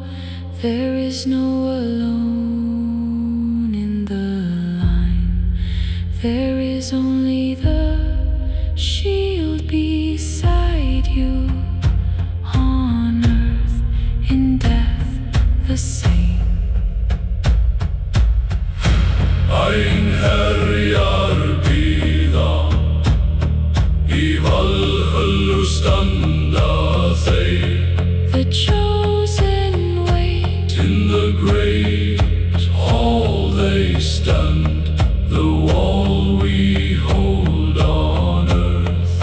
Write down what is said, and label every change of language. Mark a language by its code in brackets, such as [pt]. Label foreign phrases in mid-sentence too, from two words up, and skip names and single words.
[en] There is no alone in the line. There is only the shield beside you. On earth, in death, the same. [is] Einherjar bíða, í valhöllu standa þeir. [en] The chosen wait. In the great hall they stand, the wall we hold on earth